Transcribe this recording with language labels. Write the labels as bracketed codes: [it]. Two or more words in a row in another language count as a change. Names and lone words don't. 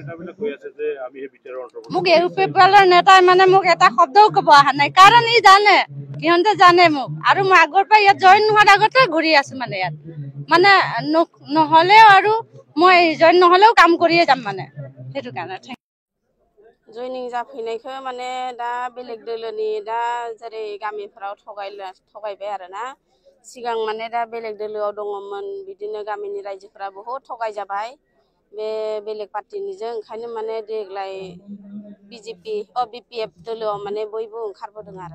[as] মোক ইউপিপিএলৰ নেতাই মানে মোক এটা শব্দও ক'ব অহা নাই কাৰণ ই জানে সিহঁতে জানে মোক আৰু মই আগৰ পৰা ইয়াত জইন নোহোৱাৰ আগতে ঘূৰি আছোঁ মানে ইয়াত মানে নহ'লেও আৰু মই জইন নহ'লেও কাম কৰিয়ে যাম মানে সেইটো কাৰণে [brx] जयनिं जाफैनायखौ माने दा बेलेग दोलोनि दा जेरै गामिफोराव थगायबाय आरोना सिगां माने दा बेलेग दोलोआव दङमोन बिदिनो गामिनि रायजोफोरा बहुत थगायजाबाय बे बेलेग पार्टिनिजों ओंखायनो माने देग्लाय BPF दोलोआव माने बयबो ओंखारबोदों आरो